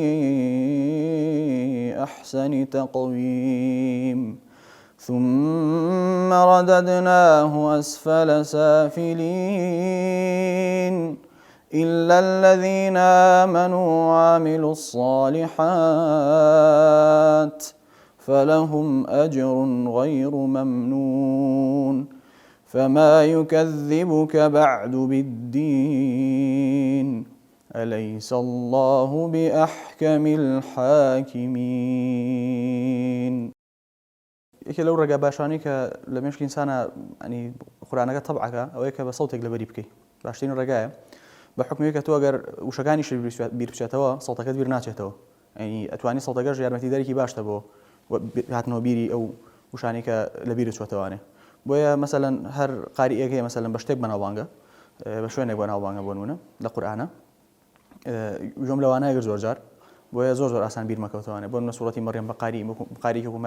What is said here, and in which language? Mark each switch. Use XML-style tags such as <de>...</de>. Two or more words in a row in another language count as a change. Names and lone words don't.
<ar>أحسن تقويم ثم رددناه أسفل سافلين إلا الذين آمنوا وعملوا الصالحات فلهم أجر غير ممنون فما يكذبك بعد بالدين أليس الله بأحكم الحاكمين</ar> <ckb>یەکێ لەو ڕێگا باشانەی کە لە مێشکی ئینسانە ئەنی قورئانەکە تەبعەکە ئەوەیە کە بە سەوتێک لەبەری بکەیت باشترین ڕێگایە بە حکمێک کە تۆ ئەگەر وشەکانیش بیر بچێتەوە سەڵتەکەت بیر ناچێتەوە ئەنی ئەتوانی سەڵتەکەش یارمەتیدەرێکی باشتە بۆ هاتنەوە بیری ئەو وشانەی کە لە بیرت چۆتەوانێ بۆیە مەسەلەن هەر قاریئەکەیە مەسەلەن بە شتێک بەناوبانگە بە شوێنێک بەناوبانگە بۆ نمونە لە قورئانە جۆم لەوانەیە زۆر جار بۆیە زۆر ئاسان بیر مەکەوتەوانێ بۆ نمونە سوورەتی مەریەم بە قاریەکی وەکو</ckb>